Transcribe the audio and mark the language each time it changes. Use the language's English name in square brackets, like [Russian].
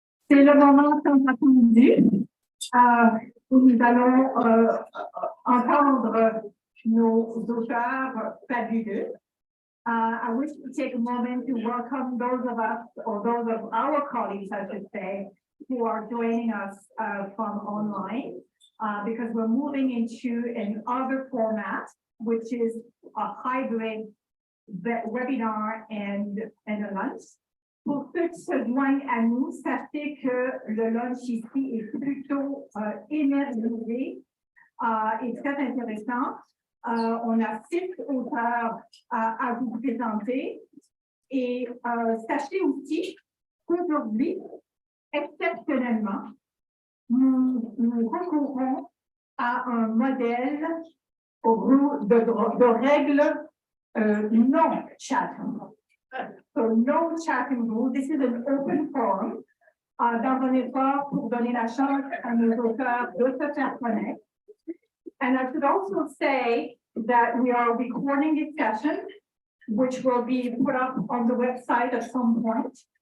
[French] C'est le moment tant attendu où nous allons entendre nos auteurs fabuleux. [English] I wish to take a moment to welcome those of us, or those of our colleagues, I should say, who are joining us from online, because we're moving into another format, which is a hybrid webinar and a lunch. [French] Pour ceux qui se joignent à nous, sachez que le lunch ici est plutôt énergisé et très intéressant. On a 6 auteurs à vous présenter et sachez aussi qu'aujourd'hui, exceptionnellement, nous recourons à un modèle de règles non chatting. [English] So no chatting rule. This is an open forum [French] dans un effort pour donner la chance à nos auteurs de se faire connaître. [English] And I should also say that we are recording this session, which will be put up on the website at some point.